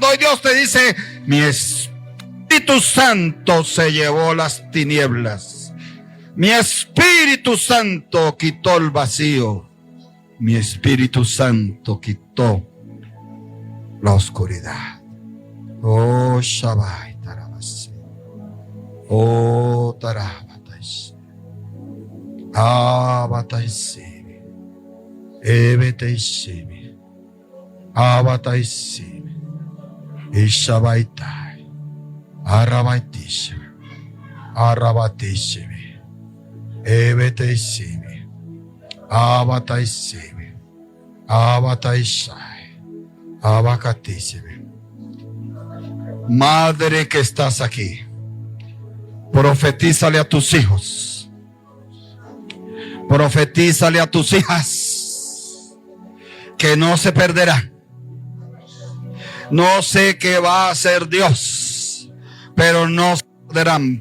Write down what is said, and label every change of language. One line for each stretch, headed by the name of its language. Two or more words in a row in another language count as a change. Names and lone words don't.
Spanish: Y Dios te dice: mi Espíritu Santo se llevó las tinieblas, mi Espíritu Santo quitó el vacío, mi Espíritu Santo quitó la oscuridad. Oh Shabbat Tarabasi, oh Tarabatais, Abataisi, Ebeteishimi, Abataishimi, Ishabaitai, Arabaitishimi, Arabatishimi, Ebeteishimi, Abataishimi, Abataishai, Abacatishimi. Madre que estás aquí, profetízale a tus hijos, profetízale a tus hijas, que no se perderán. No sé qué va a hacer Dios, pero no se perderán.